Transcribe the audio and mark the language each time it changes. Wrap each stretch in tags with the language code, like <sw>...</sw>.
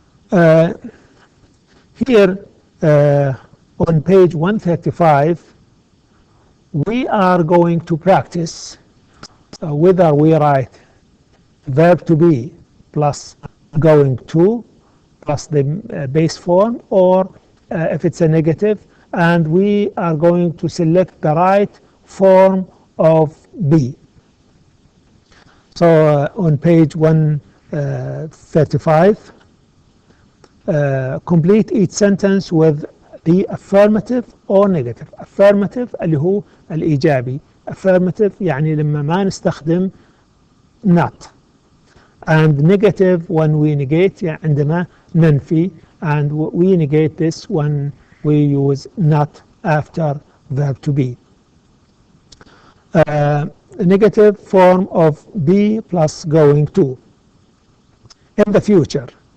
<en>Here on page 135, we are going to practice whether we write verb to be plus going to plus the base form, or if it's a negative, and we are going to select the right form of be. So on page 135, complete each sentence with the affirmative or negative.</en> <ar>Affirmative اللي هو الإيجابي. Affirmative يعني لما ما نستخدم not.</ar> <en>And negative when we negate</en> <ar>يعني عندما ننفي.</ar> <en>And we negate this when we use not after verb to be. Negative form of be plus going to. In the future.</en>